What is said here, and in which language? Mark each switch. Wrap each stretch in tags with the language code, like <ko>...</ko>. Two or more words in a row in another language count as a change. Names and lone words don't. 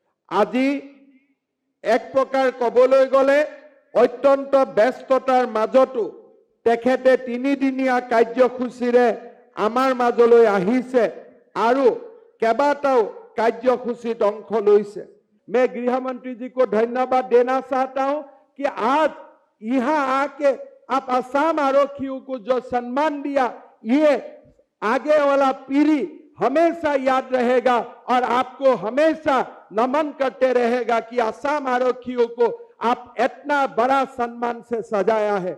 <as>আজি এক প্ৰকাৰ ক'বলৈ গ'লে অত্যন্ত ব্যস্ততাৰ মাজতো তেখেতে তিনিদিনীয়া কাৰ্যসূচীৰে আমাৰ মাজলৈ আহিছে আৰু কেইবাটাও কাৰ্যসূচীত অংশ লৈছে।</as> <hi>मैं गृह मंत्री जी को धन्यवाद देना चाहता हूं कि आज यहाँ आके आप असम आरक्षियों को जो सम्मान दिया, ये आगे वाला पीढ़ी हमेशा याद रहेगा और आपको हमेशा नमन करते रहेगा कि असम आरक्षियों को आप इतना बड़ा सम्मान से सजाया है।</hi>